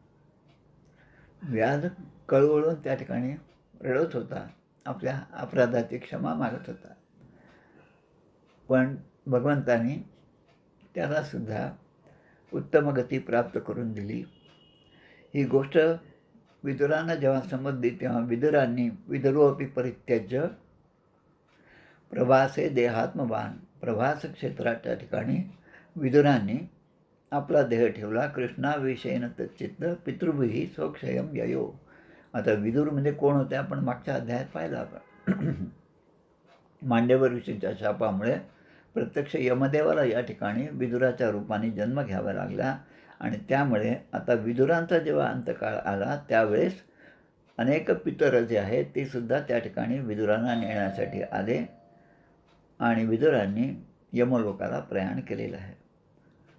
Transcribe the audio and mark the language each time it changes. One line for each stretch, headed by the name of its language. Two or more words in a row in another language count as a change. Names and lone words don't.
Marathi: व्याध कळवळून त्या ठिकाणी रडत होता, आपल्या अपराधाची क्षमा मागत होता. पण भगवंतानी त्यालासुद्धा उत्तम गती प्राप्त करून दिली. ही गोष्ट विदुरांना जेव्हा समजली तेव्हा विदुरांनी
Sanskrit: विदुरोपी परित्यज्य प्रभासे देहात्मवान,
Marathi: प्रभास क्षेत्राच्या ठिकाणी विदुरांनी आपला देह ठेवला.
Sanskrit: कृष्णाविषयीनं तच्चित्त पितृभिः स्वक्षयं ययो.
Marathi: आता विदुर म्हणजे कोण होते आपण मागच्या अध्यायात पाहिला आपण. मांडव्य ऋषीच्या शापामुळे प्रत्यक्ष यमदेवाला या ठिकाणी विदुराच्या रूपाने जन्म घ्यावा लागला आणि त्यामुळे आता विदुरांचा जेव्हा अंतकाळ आला त्यावेळेस अनेक पितर जे आहेत ते सुद्धा त्या ठिकाणी विदुरांना नेण्यासाठी आले आणि विदुरांनी यमलोकाला प्रयाण केलेलं आहे.